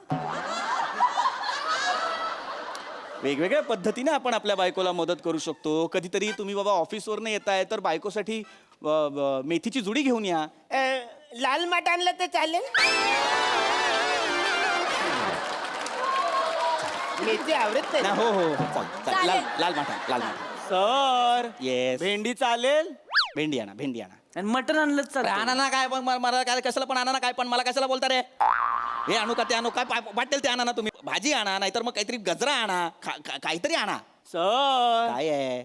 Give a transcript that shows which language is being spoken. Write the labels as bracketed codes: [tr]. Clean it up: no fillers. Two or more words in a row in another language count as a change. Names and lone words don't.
[mr] वेगवेगळ्या पद्धतीने आपण आपल्या बायकोला मदत करू शकतो. कधीतरी तुम्ही बाबा ऑफिसवरनं येताय तर बायकोसाठी मेथीची जुडी घेऊन या. लाल माठ आणलं तर चालेल? मेथी आवडत नाही. हो हो चालेल. लाल माठा, लाल माठा. सर येस, भेंडी चालेल. भेंडी आणा, भेंडी आणा. आणि मटण आणलं चालतं. आणा ना काय, पण मला काय कशाला पण आणा ना काय, पण मला कशाला बोलता रे? हे आणू का ते आणू, काय वाटेल ते आणा ना तुम्ही. भाजी आणा, नाहीतर मग काहीतरी गजरा आणा, काहीतरी आणा. सर काय आहे?